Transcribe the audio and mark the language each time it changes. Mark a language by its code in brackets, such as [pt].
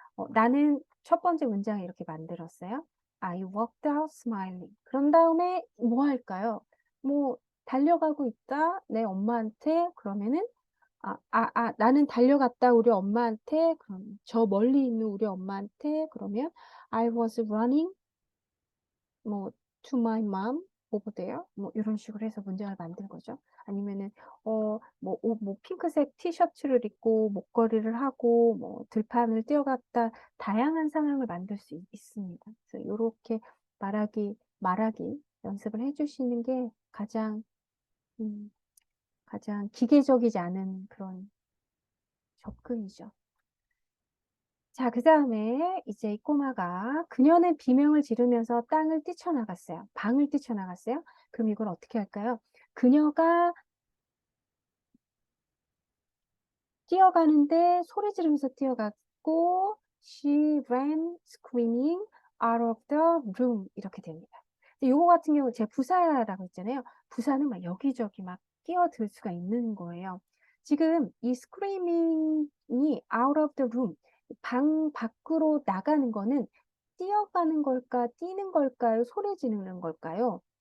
[ko] 나는 첫 번째 문장을 이렇게 만들었어요. [en] I walked out smiling. [ko] 그런 다음에 뭐 할까요? 뭐 달려가고 있다 내 엄마한테. 그러면은 나는 달려갔다 우리 엄마한테. 그럼 저 멀리 있는 우리 엄마한테. 그러면 [en] I was running [ko] 뭐 [en] to my mom over there. [ko] 뭐 이런 식으로 해서 문장을 만든 거죠. 아니면은 뭐 핑크색 티셔츠를 입고 목걸이를 하고 뭐 들판을 뛰어갔다. 다양한 상황을 만들 수 있습니다. 그래서 이렇게 말하기 연습을 해주시는 게 음, 가장 기계적이지 않은 그런 접근이죠. 자, 그 다음에 이제 이 꼬마가 그녀는 비명을 지르면서 방을 뛰쳐나갔어요. 그럼 이걸 어떻게 할까요? 그녀가 뛰어가는데 소리 지르면서 뛰어갔고 [en] she ran screaming out of the room. [ko] 이렇게 됩니다. 요거 같은 경우 제가 부사라고 했잖아요. 부사는 막 여기저기 막 끼어들 수가 있는 거예요. 지금 이 screaming이 [en] out of the room, [ko] 방 밖으로 나가는 거는 뛰어가는 걸까, 뛰는 걸까요, 소리 지르는 걸까요?